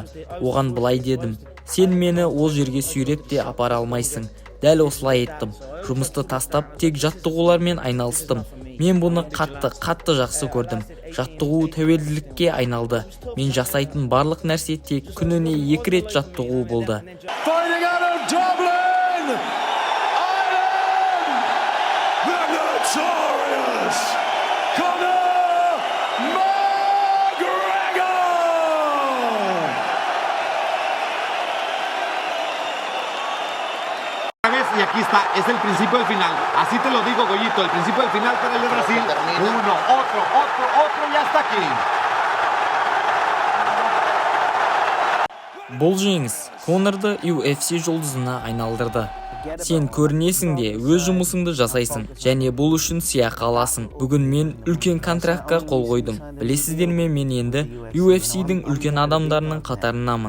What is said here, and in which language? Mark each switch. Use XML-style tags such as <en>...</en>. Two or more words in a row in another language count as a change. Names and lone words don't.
<kk>Оған былай дедім: сен мені ол жерге сүйреп те апара алмайсың. Дәл осылай еттім. Жұмысты тастап тек жаттығулармен айналыстым. Мен бұны қатты жақсы көрдім. Жаттығу тәуелділікке айналды. Мен жасайтын барлық нәрсе тек күніне 2 рет жаттығу болды.</kk> <en>Fighting out of Dublin, Ireland, the notorious Conor McGregor.</en> <es>Y aquí está, es el principio del final. Así te lo digo, Goyito, el principio del final para el de Brasil. Uno, otro, ya está aquí.</es> <kk>Бұл жеңіс Конорды UFC жұлдызына айналдырды. Сен көрінесің де өз жұмысыңды жасайсың және бұл үшін сыйақы аласың. Бүгін мен үлкен контрактқа қол қойдым. Білесіздер ме, мен енді UFC-дің үлкен адамдарының қатарынамын.</kk>